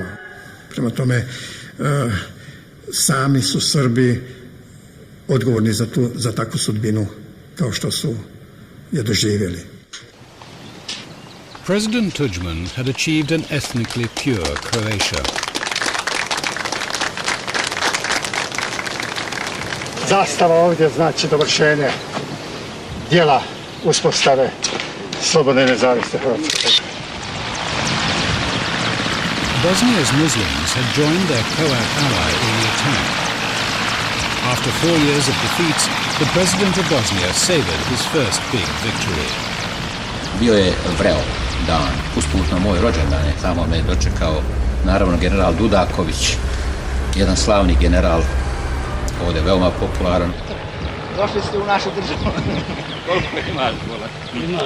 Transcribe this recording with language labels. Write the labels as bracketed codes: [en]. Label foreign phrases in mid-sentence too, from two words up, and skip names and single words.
[hr] Prema tome, sami su Srbi odgovorni za takvu sudbinu kao što su je doživjeli. [en] President Tudjman had achieved an ethnically pure Croatia. [hr] Zastava ovdje znači dovršenje dijela uspostave slobodne i nezavisne Hrvatske. [en] Bosnia's Muslims had joined their Croat ally in the attack. After 4 years of defeats, the president of Bosnia savored his first big victory. [bs] Bio je vreo dan, usput na moj rođendan je tamo me dočekao naravno general Dudaković, jedan slavni general, ovdje veoma popularan. Došli ste u našu državu. Koliko imaš?